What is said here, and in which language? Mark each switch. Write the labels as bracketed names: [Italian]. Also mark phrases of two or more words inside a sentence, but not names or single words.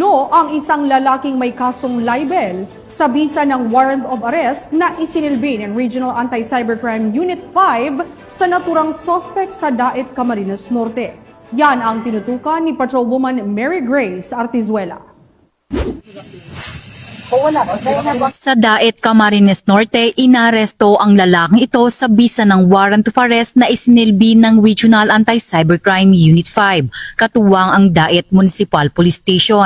[Filipino] Inaresto ang isang lalaking may kasong libel sa bisa ng [English] warrant of arrest [Filipino] na isinilbi ng Regional Anti-Cybercrime Unit 5 sa naturang suspect sa Daet, Camarines Norte. Yan ang tinutukan ni Patrolwoman Mary Grace Artizuela. Sa Daet, Camarines Norte, inaresto ang lalaking ito sa bisa ng [English] warrant of arrest [Filipino] na isinilbi ng Regional Anti-Cybercrime Unit 5, katuwang ang Daet Municipal Police Station.